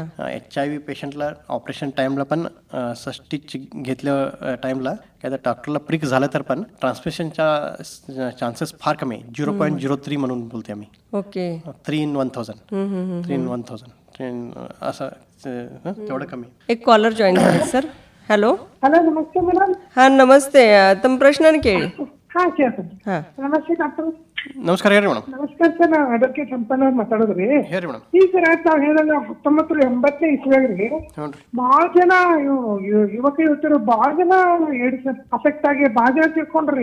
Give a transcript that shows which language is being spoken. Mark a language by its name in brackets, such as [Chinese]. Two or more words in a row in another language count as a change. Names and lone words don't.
[Marathi] HIV पेशंटला ऑपरेशन टाइमला पण स्टिच घेतल्या टाइमला काय तर डॉक्टरला प्रिक झालं तर पण ट्रान्समिशनच्या चान्सेस फार कमी आहे. 0.03 म्हणून बोलते आम्ही. ओके. 3 in 1000. 3 in 1000 असं तेवढं कमी. एक कॉलर [Kannada] ಜಾಯಿನ್ ಮಾಡಿ ಸರ್. ಹಲೋ ಹಲೋ, ನಮಸ್ತೆ ಮೇಡಮ್. ಹಾಂ, ನಮಸ್ತೆ. ತಮ್ಮ ಪ್ರಶ್ನೆ ಕೇಳಿ. ಹಾ ಕೇಳ್ತೇನೆ. ಹಾ ನಮಸ್ತೆ ಡಾಕ್ಟರ್. ನಮಸ್ಕಾರ ಹೇಳ್ರಿ ಮೇಡಮ್. ನಮಸ್ಕಾರ ಸರ್, ನಾವು ಅಡ್ವೊಕೇಟ್ ಸಂಪನ್ನ ಅವ್ರು ಮಾತಾಡೋದ್ರಿ. ಹೇಳ್ರಿ ಮೇಡಮ್. ಈ ಸರ್ ತಾವ್ ಹೇಳಲ್ಲ 1980 ಇಸ್ವಿಯಾಗ್ರಿ ಹ್ಞೂ ರೀ. ಬಾಳ ಜನ ಯುವಕ ಯುವತಿಯರು ಬಾಳ ಜನ ಏಡ್ಸ್ ಅಫೆಕ್ಟ್ ಆಗಿ ಬಾಳ ಜನ ತಿಳ್ಕೊಂಡ್ರಿ.